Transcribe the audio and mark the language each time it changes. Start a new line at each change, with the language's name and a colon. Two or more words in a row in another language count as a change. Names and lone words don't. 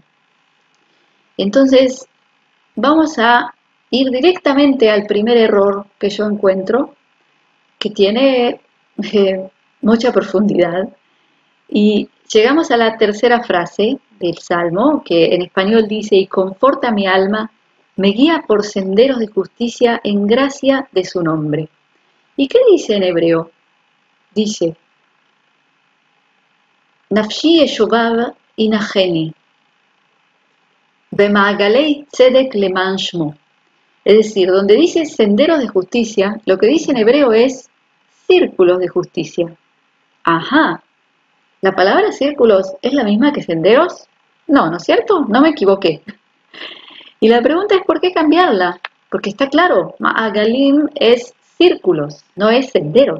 Spanish: Entonces, vamos a ir directamente al primer error que yo encuentro, que tiene mucha profundidad. Y llegamos a la tercera frase del Salmo, que en español dice, y conforta mi alma, me guía por senderos de justicia en gracia de su nombre. ¿Y qué dice en hebreo? Dice,
Hebrew: נפשי ישובב ינחני במעגלי צדק למען שמו.
Spanish: Es decir, donde dice senderos de justicia, lo que dice en hebreo es círculos de justicia. Ajá, ¿la palabra círculos es la misma que senderos? No, ¿no es cierto? No me equivoqué. Y la pregunta es ¿por qué cambiarla? Porque está claro, Ma'agalim es círculos, no es senderos.